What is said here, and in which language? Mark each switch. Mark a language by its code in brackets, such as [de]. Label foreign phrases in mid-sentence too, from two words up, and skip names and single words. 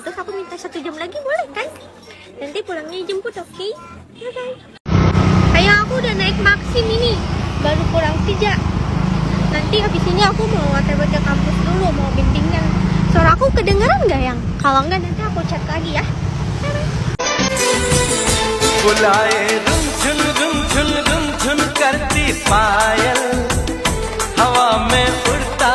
[id] Terus aku minta 1 jam lagi boleh kan? Nanti pulangnya jemput, oke? Okay? Ayang aku udah naik Maxim ini. Baru pulang 3. Nanti habis ini aku mau OTW ke kampus dulu, mau bimbingan. Suara aku kedengeran gak yang? Kalau enggak nanti aku chat lagi ya. [hi] बुलाए रुम झुन करती पायल हवा में उड़